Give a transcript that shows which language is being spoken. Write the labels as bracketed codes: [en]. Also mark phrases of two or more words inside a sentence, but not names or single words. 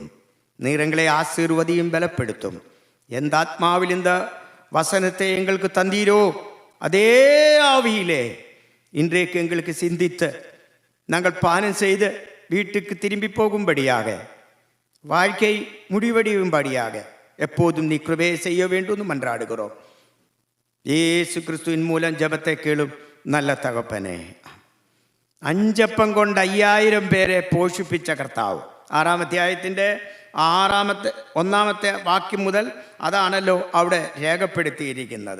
[ta] நீர் எங்களை ஆசீர்வதியும் பலப்படுத்தும். எந்த ஆத்மாவில் இந்த வசனத்தை எங்களுக்கு தந்தீரோ அதே ஆவியிலே இன்றைக்கு எங்களுக்கு சிந்தித்து நாங்கள் பானம் செய்து வீட்டுக்கு திரும்பி போகும்படியாக, வாழ்க்கை முடிவடையும்படியாக எப்போதும் நீ கிருபை செய்ய வேண்டும் மன்றாடுகிறோம். இயேசு கிறிஸ்துவின் மூலம் ஜெபத்தை கேளும் நல்ல தகப்பனே. [ml] 5 അപ്പം കൊണ്ട് 5000 പേരെ പോഷിപ്പിച്ച കർത്താവ്. 6-ാം അധ്യായത്തിൻ്റെ 1-ാമത്തെ വാക്യം മുതൽ അതാണല്ലോ അവിടെ രേഖപ്പെടുത്തിയിരിക്കുന്നത്.